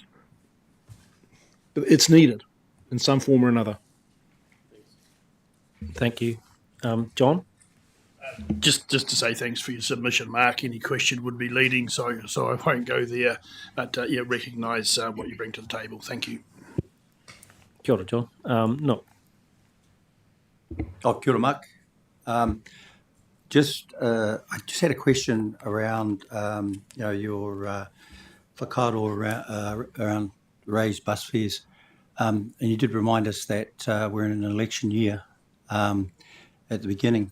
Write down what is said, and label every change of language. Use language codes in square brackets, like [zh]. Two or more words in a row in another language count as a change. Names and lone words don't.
[en] But it's needed in some form or another. Thank you. John? Just to say thanks for your submission, Mark. Any question would be leading, so I won't go there. But recognise what you bring to the table. Thank you. [mi] Kia ora, John. No. Oh, kia ora, Mark. [en] I just had a question around, your whakatau around raised bus fares. And you did remind us that we're in an election year at the beginning.